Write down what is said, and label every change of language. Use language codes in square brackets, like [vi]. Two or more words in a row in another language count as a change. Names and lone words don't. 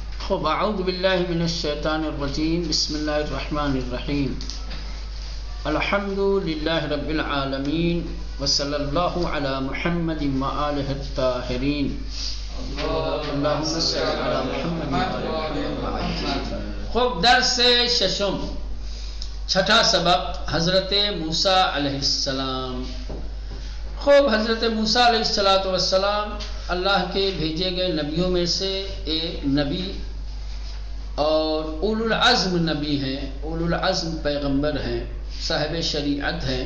[ar] خب اعوذ باللہ من الشیطان الرجیم بسم اللہ الرحمن الرحیم الحمد للہ رب العالمین وصلی اللہ علی محمد وآلہ الطاہرین اللہم صل علی محمد. [ur] خب [fa] درس ششم [ur] چھٹا سبق حضرت موسیٰ علیہ السلام. خوب حضرت موسیٰ علیہ السلام اللہ کے بھیجے گئے نبیوں میں سے ایک نبی اور اولو العزم نبی ہیں، اولو العزم پیغمبر ہیں، صاحب شریعت ہیں.